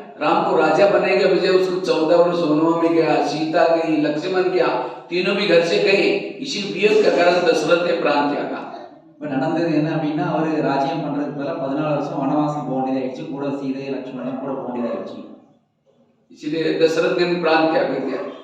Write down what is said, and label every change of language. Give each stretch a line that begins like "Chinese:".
Hindi: राम को राजा बनाने के बजाय उसको 14 वर्ष वनवा में गया, सीता गई, लक्ष्मण गया, तीनों भी घर से गए। इसी वियोग का कारण दशरथ ने प्राण त्यागा।
Tamil: இப்போ நடந்தது என்ன அப்படின்னா அவர் ராஜ்யம் பண்றதுக்கு பதிலாக 14 வருஷம் வனவாசம் போக வேண்டியதாயிடுச்சு, கூட சீதை லட்சுமணன் கூட போக வேண்டியதாயிடுச்சு.
Hindi: इसलिए दशरथ ने प्राण त्याग दिया।